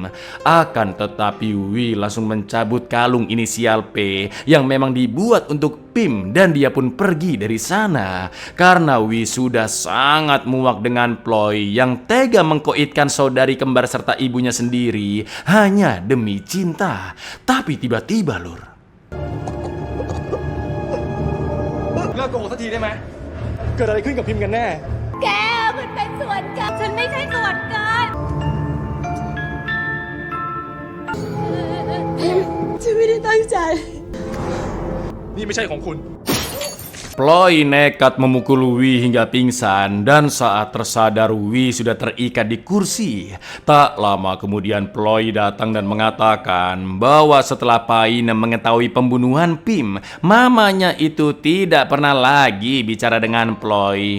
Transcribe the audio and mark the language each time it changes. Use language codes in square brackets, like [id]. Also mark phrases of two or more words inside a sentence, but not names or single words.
[id] Akan tetapi Wi langsung mencabut kalung inisial P yang memang dibuat untuk Pim dan dia pun pergi dari sana. Karena Wi sudah sangat muak dengan Ploy yang tega mengkoitkan saudari kembar serta ibunya sendiri hanya demi cinta. Tapi tiba-tiba lur, [th] เลิกโกหกสักทีได้ไหมเกิดอะไรขึ้นกับพิมพ์กันแน่ แกมันเป็นส่วนเกินฉันไม่ใช่ส่วนเกิน ฉันไม่ได้ตั้งใจ นี่ไม่ใช่ของคุณ [id] Ploy nekat memukul Wi hingga pingsan dan saat tersadar Wi sudah terikat di kursi. Tak lama kemudian Ploy datang dan mengatakan bahwa setelah Painem mengetahui pembunuhan Pim, mamanya itu tidak pernah lagi bicara dengan Ploy.